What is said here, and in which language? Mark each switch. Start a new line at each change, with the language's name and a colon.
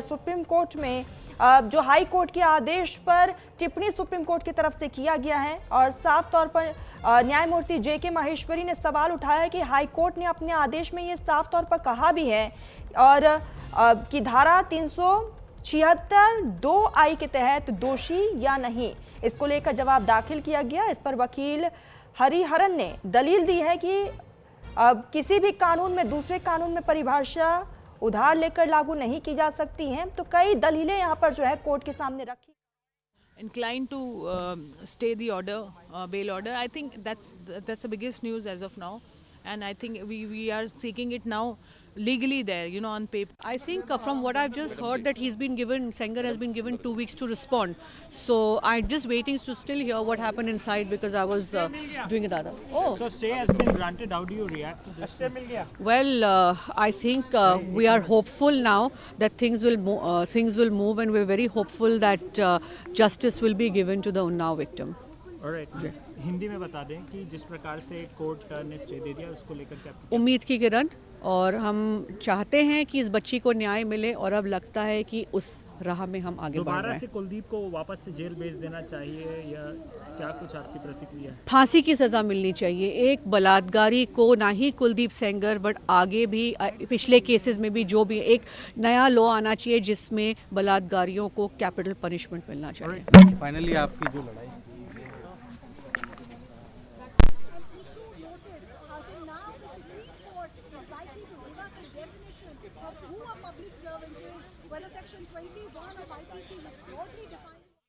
Hindi: Supreme court में जो high court के आदेश पर टिप्पणी सुप्रीम कोर्ट की तरफ से किया गया है, और साफ तौर पर न्यायमूर्ति जेके महेश्वरी ने सवाल उठाया कि हाई कोर्ट ने अपने आदेश में ये साफ तौर पर कहा भी है और कि धारा 376(2)(i) के तहत दोषी या नहीं, इसको लेकर जवाब दाखिल किया गया। इस पर वकील हरिहरन ने दलील दी है कि किसी भी कानून में दूसरे कानून में परिभाषा उधार लेकर लागू नहीं की जा सकती हैं। तो कई दलीलें यहाँ पर जो है कोर्ट के सामने रखी।
English: Inclined to stay the order, bail order. I think that's the biggest news as of now, and I think we are seeking it now legally there, you know, on paper. I think from what I've just heard that Sengar has been given 2 weeks to respond. So I'm just waiting to still hear what happened inside because I was doing it other. Oh, So stay has been granted. How do you react to this? well, I think we are hopeful now that things will move, and we're very hopeful that justice will be given to the Unnao victim. Alright.
Hindi: Hindi में बता दें कि जिस प्रकार से court ने stay दे दिया उसको लेकर क्या उम्मीद की किरण, और हम चाहते हैं कि इस बच्ची को न्याय मिले, और अब लगता है कि उस राह में हम आगे बढ़ रहे दोबारा हैं। से कुलदीप को वापस से जेल भेज देना चाहिए या क्या कुछ आपकी प्रतिक्रिया है? फांसी की सज़ा मिलनी चाहिए एक बलात्कारी को, ना ही कुलदीप सेंगर बट आगे भी पिछले केसेस में भी जो भी एक नया लॉ आना चाहिए जिसमें बलात्कारियों को कैपिटल पनिशमेंट मिलना चाहिए। फाइनली आपकी जो लड़ाई
English: Now the Supreme Court is likely to give us a definition of who a public servant is, whether Section 21 of IPC, which broadly defines.